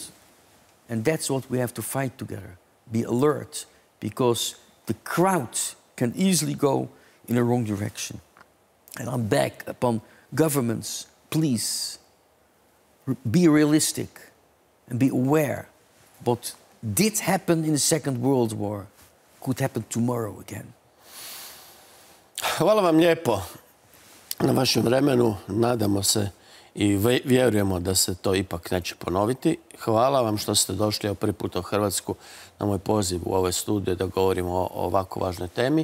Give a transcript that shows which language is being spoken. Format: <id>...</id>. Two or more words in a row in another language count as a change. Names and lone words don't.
<en>And that's what we have to fight together. Be alert, because the crowd can easily go in the wrong direction. And I'm back upon governments, please, be realistic and be aware what did happen in the Second World War could happen tomorrow again.</en> <hr>Hvala vam lijepo na vašem vremenu. Nadamo se i vjerujemo da se to ipak neće ponoviti. Hvala vam što ste došli prvi put u Hrvatsku na moj poziv u ovoj studiju da govorimo o ovako važnoj temi.</hr>